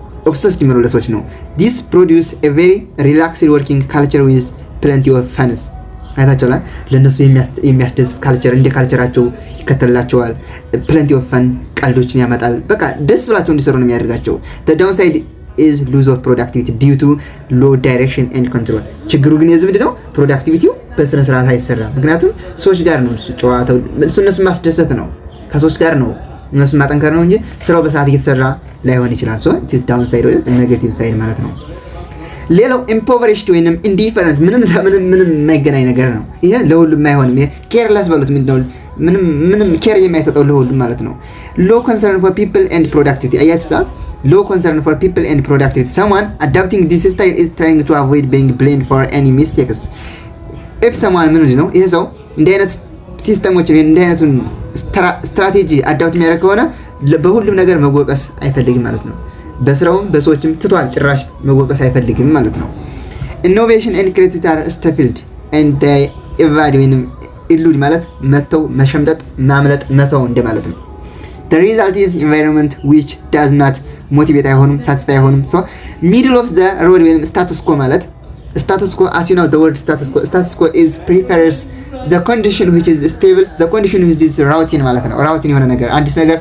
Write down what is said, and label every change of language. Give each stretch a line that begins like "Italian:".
Amharic: ኦብሰስድ የሚሆነው ለሰዎች ነው።
English: this produce a very relaxed working culture with plenty of fun።
Amharic: አይታችኋላ ለነሱ የሚያስደስት ካልቸር እንደ ካልቸራቸው ይከተላቸዋል።
English: plenty of fun
Amharic: ቀልዶችን ያመጣል። በቃ ደስ ብላቸው እንዲሰሩ ነው የሚያደርጋቸው።
English: the downside is loss of productivity due to low direction and control።
Amharic: ችግሩ ግን የዚህ ምንድነው? ፕሮዳክቲቪቲው በስነ ስርዓት አይሰራም። ምክንያቱም ሰዎች ጋር ነው ጨዋታው፣ እነሱ ማስደሰት ነው፣ ከሰዎች ጋር ነው እነሱ ማጠንከር ነው እንጂ ስራው በሰዓት እየተሰራ ላይሆን ይችላል።
English: so it is downside
Amharic: ወይ negative side ማለት ነው። ሌላው impoverished ወይንም indifferent ምንም የማይገናኝ ነገር ነው። ይሄ ለሁሉም አይሆንም። ይሄ careless በሉት ምንድነው? ምንም ኬር የማይሰጠው ለሁሉም ማለት ነው።
English: low concern for people and productivity
Amharic: አያችሁታ?
English: low concern for people and productivity someone adapting this style is trying to avoid being blamed for any mistakes if someone
Amharic: ምንድነው? ይሄ ሰው እንዲህ አይነት ሲስተሞችን እንዲህ አይነቱን ስትራቴጂ አዳፕት የሚያደርግ ከሆነ በሁሉም ነገር መወቀስ አይፈልግም ማለት ነው። በስራውም በሰዎችም ትቷል፣ ጭራሽ መወቀስ አይፈልግም ማለት ነው።
English: ኢኖቬሽን ኤንድ ክሬቲቪቲ አር ስታፊልድ ኤንድ ዴይ ኤቫድ
Amharic: ወይንም ኢሉድ ማለት መተው፣ መሸምጠጥ፣ ማምለጥ፣ መተው እንደማለት ነው።
English: the result is environment which does not motivate አይሆንም፣ satisfy አይሆንም። so middle of the road ወይንም status quo ማለት status quo as you know the word status quo is prefers the condition which is stable, the condition which is routine
Amharic: ማለት ነው። ራውቲን የሆነ ነገር አዲስ